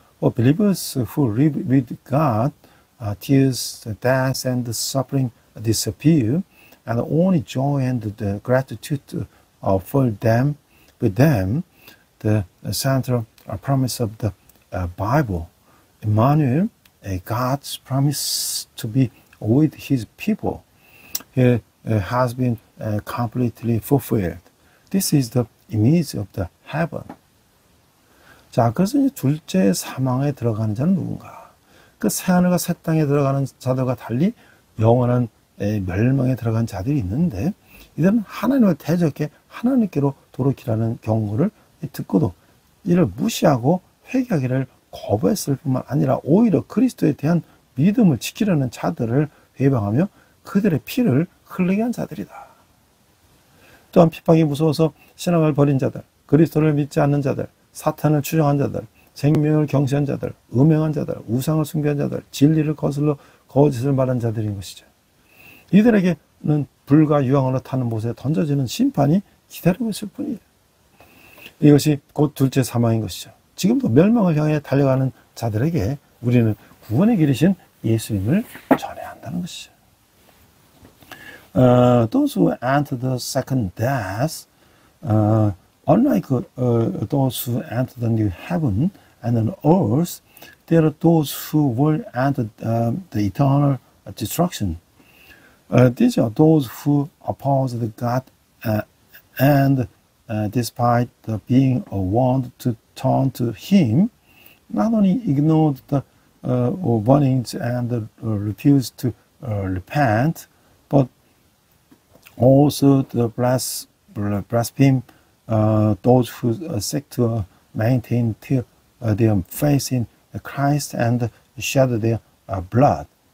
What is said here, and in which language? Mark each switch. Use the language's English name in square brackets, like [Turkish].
[English] For believers who live with God, tears, death, and suffering disappear, and only joy and the gratitude for them, with them, the central promise of the Bible, Emmanuel, God's promise to be with His people, has been completely fulfilled. This is the image of the heaven. [Korean] 자, 그래서 이제 둘째 사망에 들어가는 자는 누군가? 그 새하늘과 새 땅에 들어가는 자들과 달리 영원한 멸망에 들어간 자들이 있는데, 이들은 하나님을 대적해 하나님께로 돌이키라는 경고를 듣고도 이를 무시하고 회개하기를 거부했을 뿐만 아니라 오히려 그리스도에 대한 믿음을 지키려는 자들을 회방하며 그들의 피를 흘리게 한 자들이다. 또한 핍박이 무서워서 신앙을 버린 자들, 그리스도를 믿지 않는 자들, 사탄을 추종한 자들, 생명을 경시한 자들, 음행한 자들, 우상을 숭배한 자들, 진리를 거슬러 거짓을 말한 자들인 것이죠. 이들에게는 불과 유황으로 타는 못에 던져지는 심판이 기다리고 있을 뿐이에요. 이것이 곧 둘째 사망인 것이죠. 지금도 멸망을 향해 달려가는 자들에게 우리는 구원의 길이신 예수님을 전해야 한다는 것이죠. [English] Those who enter the second death, unlike those who enter the new heaven and the earth, there are those who will enter the eternal destruction. These are those who oppose the God and despite being warned to turn to Him, not only ignored the warnings and refused to repent, but also blaspheme those who seek to maintain their faith in Christ and shed their blood.